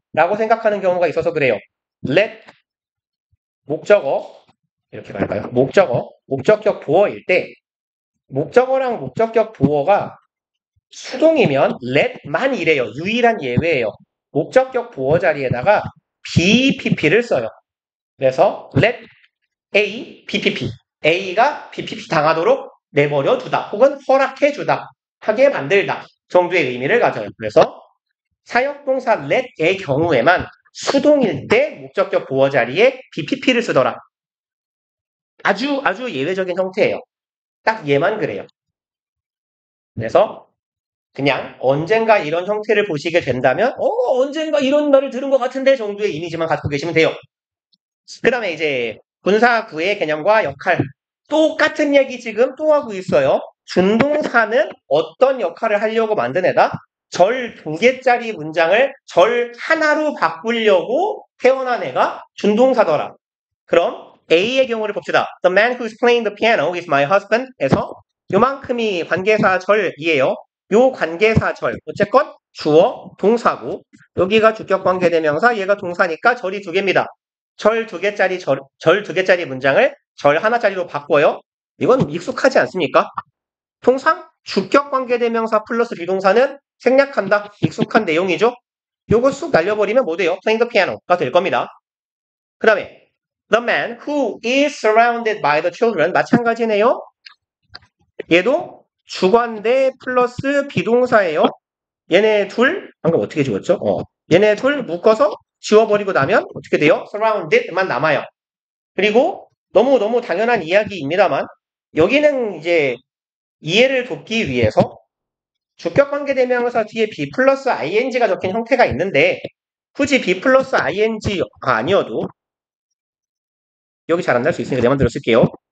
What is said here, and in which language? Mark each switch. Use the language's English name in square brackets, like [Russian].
[Korean] 라고 생각하는 경우가 있어서 그래요. let 목적어 이렇게 갈까요? 목적격 보어일 때 목적어랑 목적격 보어가 수동이면 let만 이래요. 유일한 예외예요. 목적격 보어 자리에다가 BPP를 써요. 그래서 let A, BPP. A가 BPP 당하도록 내버려 두다. 혹은 허락해 주다. 하게 만들다. 정도의 의미를 가져요. 그래서 사역동사 let의 경우에만 수동일 때 목적격 보어 자리에 BPP를 쓰더라. 아주 예외적인 형태예요. 딱 얘만 그래요. 그래서 그냥 언젠가 이런 형태를 보시게 된다면 언젠가 이런 말을 들은 것 같은데 정도의 이미지만 갖고 계시면 돼요. 그 다음에 이제 분사구의 개념과 역할 똑같은 얘기 지금 또 하고 있어요. 준동사는 어떤 역할을 하려고 만든 애다? 절 2개짜리 문장을 절 하나로 바꾸려고 태어난 애가 준동사더라. 그럼 A의 경우를 봅시다. [English] The man who's playing the piano is my husband [Korean] 에서 요만큼이 관계사절이에요. 요 관계사절 어쨌건 주어 동사고 여기가 주격관계대명사 얘가 동사니까 절이 2개입니다. 절 2개짜리 절 2개짜리 문장을 절 하나짜리로 바꿔요. 이건 익숙하지 않습니까? 통상 주격관계대명사 플러스 비동사는 생략한다. 익숙한 내용이죠. 요거 쑥 날려버리면 뭐 돼요? Playing the piano가 될 겁니다. 그 다음에 [English] The man who is surrounded by the children [Korean] 마찬가지네요. 얘도 주관대 플러스 비동사예요. 얘네 둘 방금 어떻게 지웠죠? 얘네 둘 묶어서 지워버리고 나면 어떻게 돼요? surrounded만 남아요. 그리고 너무 당연한 이야기입니다만 여기는 이제 이해를 돕기 위해서 주격관계대명사 뒤에 be 플러스 ing가 적힌 형태가 있는데 굳이 be 플러스 ing가 아니어도 여기 잘 안 날 수 있으니까 내 맘대로 쓸게요.